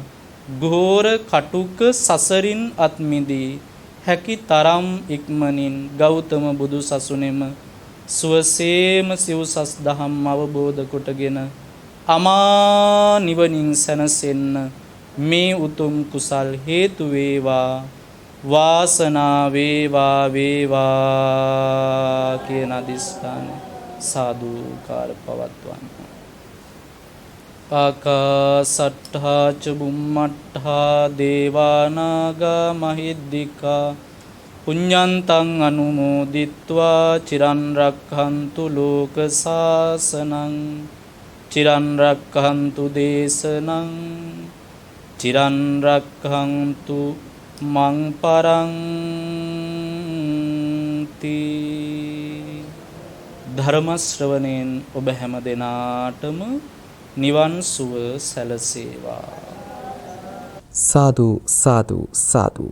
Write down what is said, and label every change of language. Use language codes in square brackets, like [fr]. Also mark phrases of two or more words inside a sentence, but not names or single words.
[si] ඝෝර කටුක සසරින් අත්මිදී හැකි තරම් ඉක්මනින් ගෞතම බුදු සසුනේම සුවසේම සිව්සස් දහම් අවබෝධ කොටගෙන අමා නිවනින් සැනසෙන්න මේ උතුම් කුසල් හේතු වේවා. වාසනා වේවා වේවා කියන අදිස්ථානය සාදුකාර පවත්වන්න. [pi] ආකාසට්ඨා ච බුම්මට්ඨා දේවානාගා මහිද්దికා පුඤ්ඤන්තං අනුමෝදිත්වා චිරන් රක්ඛන්තු ලෝක සාසනං චිරන් රක්ඛන්තු දේශනං චිරන් රක්ඛන්තු මං පරන්ති. [si] ධර්ම ශ්‍රවණයෙන් ඔබ හැම දෙනාටම නිවන් සුව සැලසේවා. සාදු සාදු සාදු.